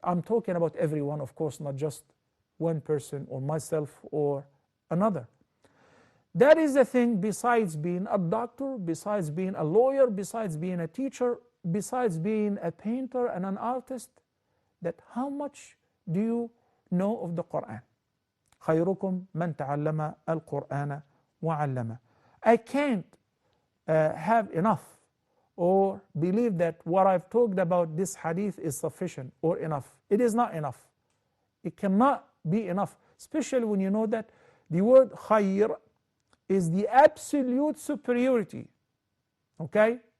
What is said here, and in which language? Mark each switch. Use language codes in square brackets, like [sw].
[en] I'm talking about everyone, of course, not just one person or myself or another. That is the thing, besides being a doctor, besides being a lawyer, besides being a teacher, besides being a painter and an artist, that how much do you know of the Quran? [ar] خيركم من تعلم القرآن وعلمه. [en] I can't have enough or believe that what I've talked about this hadith is sufficient or enough. It is not enough. It cannot be enough, especially when you know that the word khayr is the absolute superiority. Okay?